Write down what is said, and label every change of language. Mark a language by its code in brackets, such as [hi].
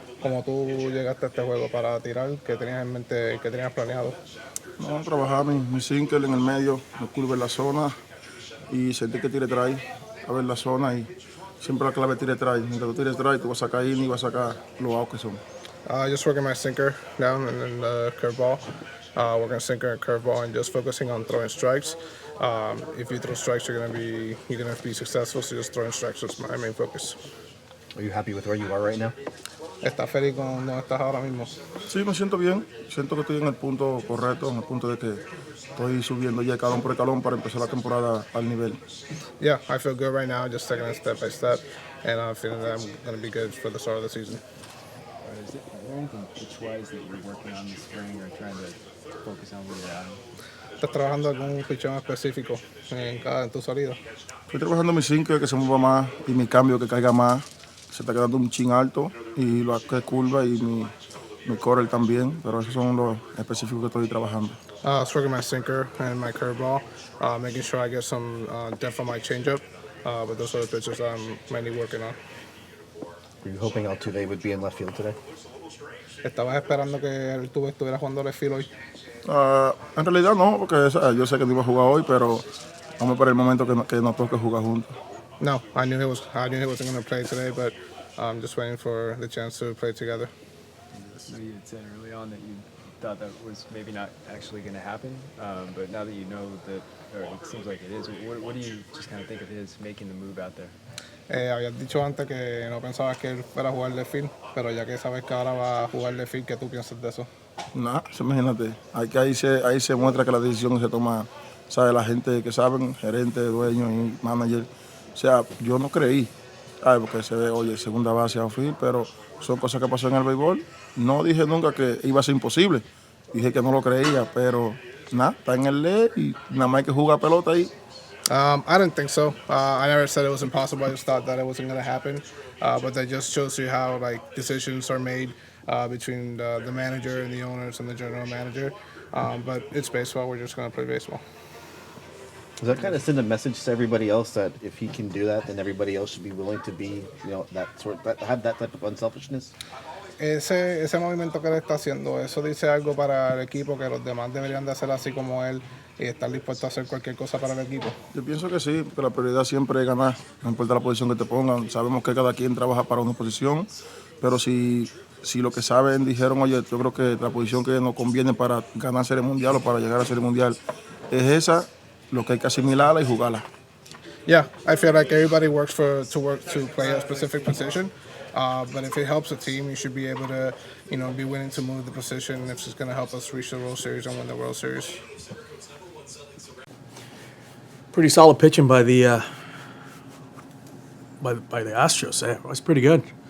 [es] Como tú llegaste a este juego para tirar, ¿qué tenías en mente, qué tenías planeado? No, trabajaba mi single en el medio, me curva en la zona y sentí que tire try, a ver la zona y siempre la clave tire try. Mientras tú tires try, tú vas a sacar in y vas a sacar los outs que son. [en] Just working my sinker down and then the curveball. Working sinker and curveball and just focusing on throwing strikes. If you throw strikes, you're gonna be successful. So just throwing strikes is my main focus. Are you happy with where you are right now? [es] ¿Estás feliz con donde estás ahora mismo? Sí, me siento bien. Siento que estoy en el punto correcto, en el punto de que estoy subiendo ya escalón por escalón para empezar la temporada al nivel. [en] Yeah, I feel good right now, just taking it step by step, and I'm feeling that I'm going to be good for the start of the season. Is there anything pitch-wise that you're working on this spring or trying to focus on where you're at? [es] ¿Estás trabajando algún pichón específico en tu salida? Estoy trabajando mi sinker que se mueva más y mi cambio que caiga más. Se está quedando un chin alto y lo que es curva y mi correr también, pero esos son los específicos que estoy trabajando. [en] I was working my sinker and my curveball, making sure I get some depth on my changeup, but those are the pitches I'm mainly working on. Were you hoping Altuve would be in left field today? [es] ¿Estabas esperando que Altuve estuviera jugando left field hoy? En realidad no, porque yo sé que no iba a jugar hoy, pero vamos para el momento que nos toque jugar juntos. [en] No, I knew he wasn't going to play today, but I'm just waiting for the chance to play together. I know you had said early on that you thought that was maybe not actually going to happen, but now that you know that, or it seems like it is, what do you just kind of think of his making the move out there? [es] Habías dicho antes que no pensabas que él fuera a jugar left field, pero ya que sabes que ahora va a jugar left field, ¿qué tú piensas de eso? Nada, imagínate, ahí se muestra que la decisión se toma, sabe, la gente que saben, gerente, dueño y manager. O sea, yo no creí, porque se ve, oye, segunda base outfield, pero son cosas que pasan en el béisbol. No dije nunca que iba a ser imposible, dije que no lo creía, pero nada, está en el ley y nada más hay que jugar pelota ahí. [en] I didn't think so. I never said it was impossible. I just thought that it wasn't going to happen. But that just shows you how like decisions are made between the manager and the owners and the general manager. But it's baseball. We're just going to play baseball. Does that kind of send a message to everybody else that if he can do that, then everybody else should be willing to be, have that type of unselfishness? [es] Ese movimiento que él está haciendo, eso dice algo para el equipo, que los demás deberían de hacer así como él y estar dispuestos a hacer cualquier cosa para el equipo. Yo pienso que sí, porque la prioridad siempre es ganar, no importa la posición que te pongan. Sabemos que cada quien trabaja para una posición, pero si lo que saben dijeron, oye, yo creo que la posición que nos conviene para ganar Serie Mundial o para llegar a Serie Mundial es esa, lo que hay que asimilarla y jugarla. [en] Yeah, I feel like everybody works to play a specific position. But if it helps the team, you should be able to, be willing to move the position if it's going to help us reach the World Series and win the World Series. Pretty solid pitching by the by the Astros. It was pretty good.